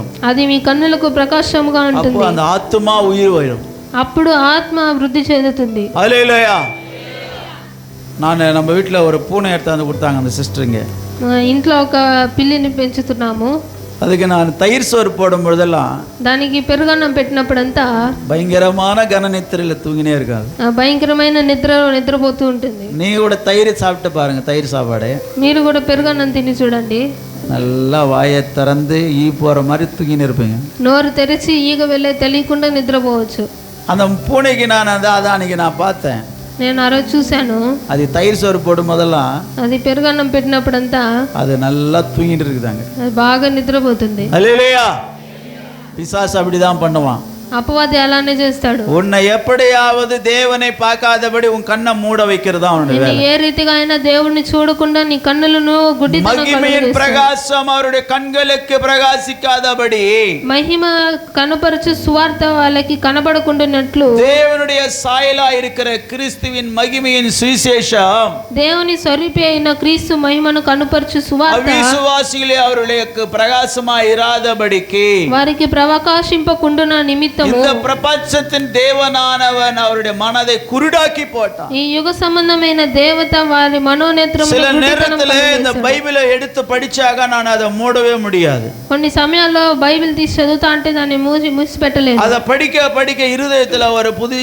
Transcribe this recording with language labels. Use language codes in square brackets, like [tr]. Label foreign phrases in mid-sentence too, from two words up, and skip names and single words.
[te] అది మీ కన్నులకు ప్రకాశముగా [ta] அப்போ [te] ఉంటుంది. [ta] அந்த ஆத்துமா உயிர் வரும். [te] అప్పుడు ఆత్మ వృద్ధి చెందుతుంది. [ta] ஹல்லேலூயா. நான் நம்ம வீட்டில் ஒரு பூனை எடுத்தாந்து கொடுத்தாங்க அந்த சிஸ்டருங்க. [te] మా ఇంట్లో ఒక పిల్లిని పెంచుతున్నాము. [ta] அதுக்கு நான் தயிர் சோறு போடும் பொழுதெல்லாம் [te] దానికి పెరుగన్నం పెట్టినప్పుడంతా [ta] பயங்கரமான கனநித்திரையில் தூங்கினே இருக்காது. [te] భయంకరమైన నిద్రపోతూ ఉంటుంది. [ta] நீங்க கூட தயிர் சாப்பிட்டு பாருங்க, தயிர் சாப்பாடு. [te] మీరు కూడా పెరుగన్నం తిని చూడండి. [ta] நல்லா வாயை திறந்து ஈ போற மாதிரி தூங்கின்னு இருப்பீங்க. [te] నోరు తెరిచి ఈగ వెళ్ళే తెలియకుండా నిద్రపోవచ్చు. [ta] அந்த பூனைக்கு நான் அதான் அன்னைக்கு நான் பார்த்தேன். [te] నేను ఆ రోజు చూశాను. [ta] அது தயிர் சோறு போடும் போதெல்லாம் [te] అది పెరుగన్నం పెట్టినప్పుడంతా [ta] அது நல்லா தூங்கிட்டு இருக்குதாங்க. [te] అది బాగా నిద్రపోతుంది. [ta] ஹல்லேலூயா. பிசாசு அப்படிதான் பண்ணுவான். [te] అపవాది అలానే చేస్తాడు. [ta] உன்னை எப்படியாவது தேவனை பார்க்காதபடி உன் கண்ணை மூட வைக்கிறதா அவனுடைய வேலை. [te] ఏ రీతిగా అయినా దేవుణ్ణి చూడకుండా నీ కన్నులను గుడ్డితనం [ta] மகிமையின் பிரகாசம் அவருடைய கண்களுக்கு பிரகாசிக்காதபடி, [te] మహిమ కనపరచు సువార్త వాళ్ళకి కనబడకుండానట్లు, [ta] தேவனுடைய சாயலா இருக்கிற கிறிஸ்துவின் மகிமையின் சுவிசேஷம் [te] దేవుని స్వరూపి అయిన క్రీస్తు మహిమను కనపరచు సువార్త [ta] அவிசுவாசிகளே அவர்களுக்கு பிரகாசமா இராதபடிக்கு, [te] వారికి ప్రకాశింపకుండున నిమిత్తము [ta] இந்த பிரபஞ்சத்தின் தேவனானவன் அவருடைய மனதை குருடாக்கி போட்டான். [te] ఈ యుగ సంబంధమైన దేవత వారి మనోనేత్రములను [ta] சில [te] గుడ్డితనం [ta] நேரத்துல இந்த [te] కలుగజేశాడు. [ta] பைபிளை எடுத்து படிச்சாக நான் அதை மூடவே முடியாது. [te] కొన్ని సమయాల్లో బైబిల్ తీసి చదువుతా అంటే దాన్ని మూసి పెట్టలేదు. [ta] அதை படிக்க படிக்க இருதயத்துல ஒரு புதிய